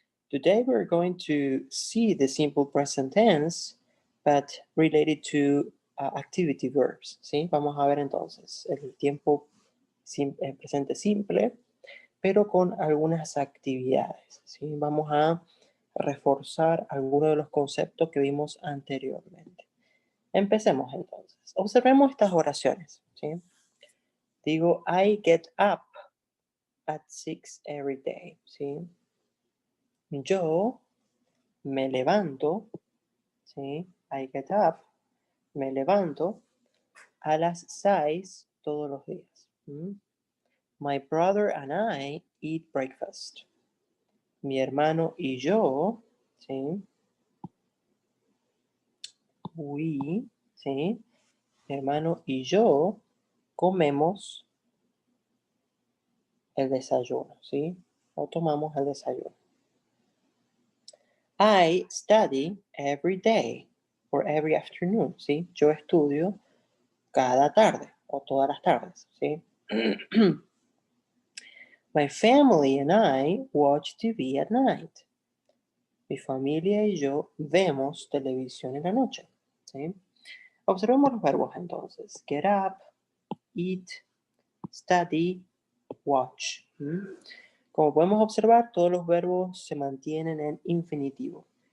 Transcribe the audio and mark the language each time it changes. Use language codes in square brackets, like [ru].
[en] Today we're going to see the simple present tense, but related to activity verbs. [es] ¿Sí? Vamos a ver entonces el tiempo presente simple, pero con algunas actividades. ¿Sí? Vamos a reforzar algunos de los conceptos que vimos anteriormente. Empecemos entonces. Observemos estas oraciones. ¿Sí? Digo, [en] I get up at 6 every day. [es] ¿Sí? Yo me levanto, ¿sí? [en] I get up, [es] me levanto a las 6 todos los días. [en] My brother and I eat breakfast. [es] Mi hermano y yo, ¿sí? ¿sí? Mi hermano y yo comemos el desayuno, ¿sí? O tomamos el desayuno. [en] I study every day or every afternoon, ¿sí? [es] Yo estudio cada tarde o todas las tardes, ¿sí? [en] My family and I watch TV at night. [es] Mi familia y yo vemos televisión en la noche, ¿sí? Observemos los verbos entonces. Get up, eat, study, watch. Como podemos observar, todos los verbos se mantienen en infinitivo.